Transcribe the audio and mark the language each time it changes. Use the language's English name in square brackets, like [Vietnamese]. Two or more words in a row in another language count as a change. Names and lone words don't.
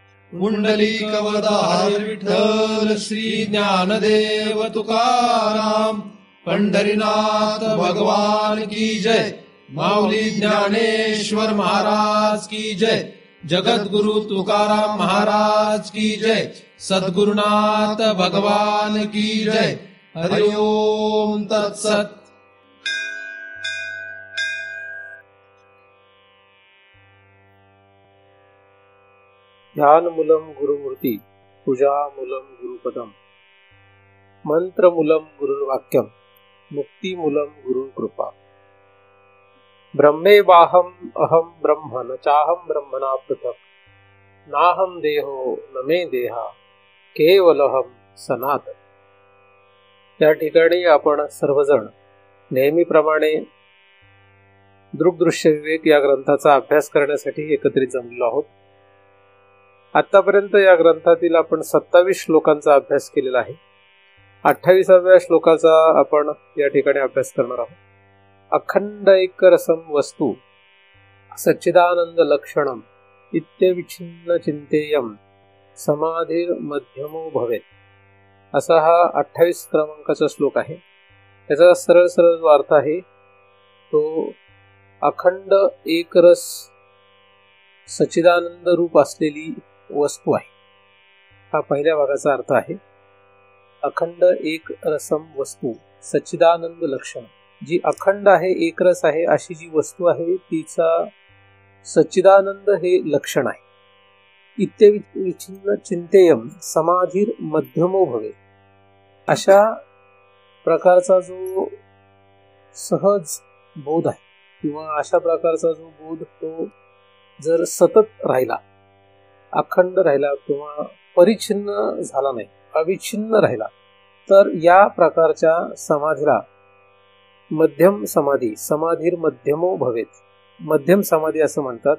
[Marathi] पुंडलिकवरदार विठ्ठल श्री ज्ञानदेव तुकाराम पंढरीनाथ भगवान [Hindi] की जय। [Marathi] माऊली ज्ञानेश्वर महाराज [Hindi] की जय। [Marathi] जगद्गुरु तुकाराम महाराज [Hindi] की जय। [Marathi] सद्गुरुनाथ भगवान [Hindi] की जय। [Sanskrit] हरि ओम तत्सत। ध्यानमूलम गुरुमूर्ती पूजामूलम गुरुपदम मंत्रमूलम गुरुर्वाक्यम मुक्तिमूलम गुरुकृपा। ब्रह्मेवाहम अहम ब्रह्म न चाहम ब्रह्मणा पृथक् नाहम देहो न मे देहा केवलहम सनातन। [Marathi] या ठिकाणी आपण सर्वजण नेहमीप्रमाणे दृग्दृश्य विवेक या ग्रंथाचा अभ्यास करण्यासाठी एकत्रित जमलेलो आहोत। आतापर्यंत या ग्रंथातील आपण 27 श्लोकांचा अभ्यास केलेला आहे। 28व्या श्लोकाचा आपण या ठिकाणी अभ्यास करणार आहोत। [Sanskrit] अखंड एक रसम वस्तू सच्चिदानंद लक्षणम इत्यविच्छिन्न चिंतेयम समाधीर मध्यमो भवेत, [Marathi] असा हा 28 क्रमांकाचा श्लोक आहे। त्याचा सरळ सरळ जो अर्थ आहे तो अखंड एक रस सच्चिदानंद रूप असलेली वस्तू आहे, हा पहिल्या भागाचा अर्थ आहे। [Sanskrit] अखंड एक रसम वस्तू सच्चिदानंद लक्षण, [Marathi] जी अखंड आहे एक रस आहे अशी जी वस्तू आहे तिचा सच्चिदानंद हे लक्षण आहे। [Sanskrit] इत्यविच्छिन्न चिंतेयम समाधीर मध्यमो भवे, [Marathi] अशा प्रकारचा जो सहज बोध आहे किंवा अशा प्रकारचा जो बोध तो जर सतत राहिला, अखंड राहिला किंवा परिच्छिन्न झाला नाही, अविच्छिन्न राहिला, तर या प्रकारच्या समाधीला मध्यम समाधी [Sanskrit] समाधीर मध्यमो भवेत, [Marathi] मध्यम समाधी असं म्हणतात।